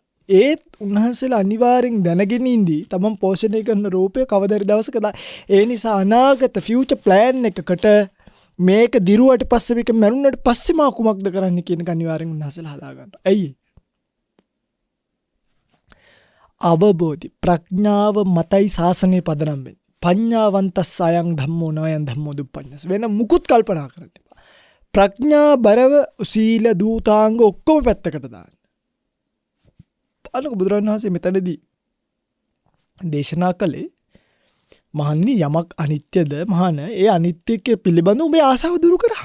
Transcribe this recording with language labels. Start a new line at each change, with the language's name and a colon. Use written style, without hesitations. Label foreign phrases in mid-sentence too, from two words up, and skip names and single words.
Sinhala: ඒත් උන්වහන්සේලා අනිවාර්යෙන් දැනගෙන ඉඳී තමන් පෝෂණය කරන රූපය කවදා හරි දවසක ඒ නිසා අනාගත
English: future plan
Sinhala: එකකට මේක දිරුවට පස්සේ මේක මරුණට පස්සේ මා කුමක්ද කරන්න කියන එක අනිවාර්යෙන් උන්වහන්සේලා හදා ගන්නවා. ඇයි? අවබෝධි ප්‍රඥාව මතයි ශාසනය පදනම් වෙන්නේ.
Pali: පඤ්ඤාවන්තස් අයං ධම්මෝ නයං ධම්මෝ දුප්පඤ්ඤස්
Sinhala: වෙන මුකුත් කල්පනා කරන්න එපා. ප්‍රඥා බරව සීල දූතාංග ඔක්කොම පැත්තකට දාන්න. අනක බුදුරජාණන් වහන්සේ මෙතනදී දේශනා කළේ මහන්නි යමක් අනිත්‍යද මහාන ඒ අනිත්‍යක පිළිබඳව මේ ආසාව දුරු කරා.